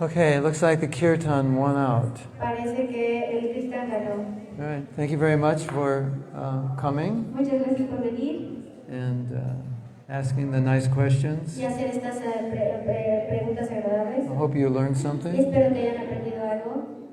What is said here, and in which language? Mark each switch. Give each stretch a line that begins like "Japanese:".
English: Okay, it looks like the kirtan won out.
Spanish: Parece que el kirtan ganó.
English: All right, thank you very much for coming
Spanish: Muchas gracias por venir
English: and asking the nice questions.
Spanish: y hacer estas preguntas agradables.
English: I hope you learned
Spanish: Y
English: something.
Spanish: espero que hayan aprendido algo.